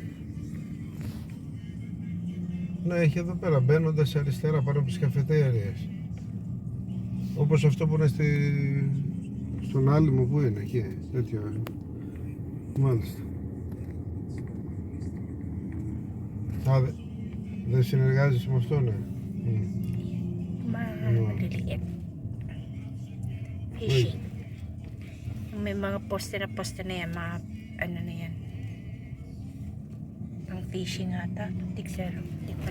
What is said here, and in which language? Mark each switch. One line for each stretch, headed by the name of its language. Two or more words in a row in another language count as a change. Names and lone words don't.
Greek: Ναι, έχει εδώ πέρα μπαίνοντας αριστερά πάνω από τις καφετέριες. Όπως αυτό που είναι στον Άλυμο που είναι εκεί. Τέτοιο. Μάλιστα. Δεν συνεργάζεσαι με αυτό, ναι.
Filipino: Maliliit. Fishing. May mga poste na yan, mga ano na yan. Pang fishing ata. Tigsero. Hindi pala.